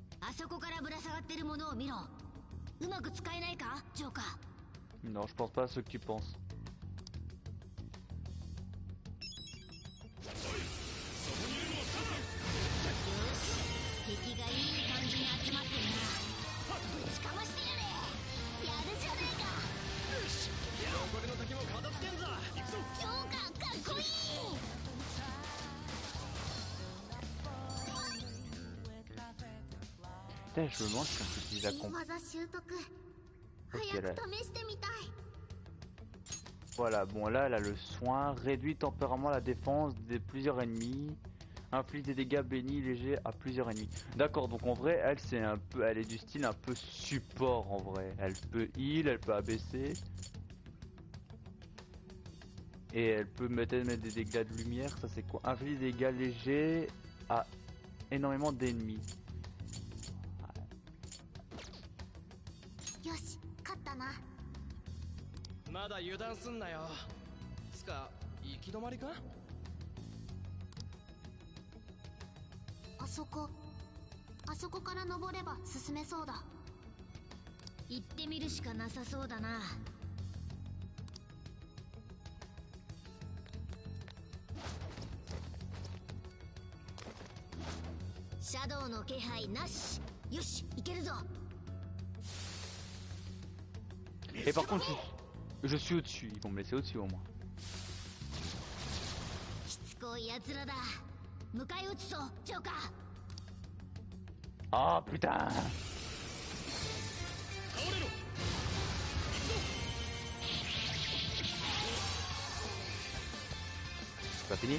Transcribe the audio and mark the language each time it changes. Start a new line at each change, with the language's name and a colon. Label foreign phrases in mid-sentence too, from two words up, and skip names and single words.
Japanese: あそこからぶら下がってるものを見ろ。うまく使えないか、ジョーカー。
French: Non, je pense pas à ce que tu penses.
Japanese: 敵がいい感じに集まってるな。ぶちかましてやれ。やるじゃねえか。よし、残りの敵も片付けんぞ。行くぞ。ジョーカーかっこいい。
French: Putain, je me demande si on peut utiliser la comp. Ok, là. Voilà, bon là elle a le soin, réduit temporairement la défense de plusieurs ennemis, inflige des dégâts bénis légers à plusieurs ennemis. D'accord, donc en vrai elle c'est un peu, elle est du style un peu support en vrai. Elle peut heal, elle peut abaisser. Et elle peut mettre des dégâts de lumière, ça c'est quoi? Inflige des dégâts légers à énormément d'ennemis.
Japanese: よし、勝ったな。まだ油断すんなよ。つか行き止まりか？あそこから登れば進めそうだ。行ってみるしかなさそうだな。シャドウの気配なし。よし、行けるぞ。
French: Et par contre, je suis au-dessus, ils vont me laisser au-dessus au moins.
Japanese: しつこい奴らだ。迎え撃つぞ、ジョーカー。
French: Ah putain! C'est pas fini?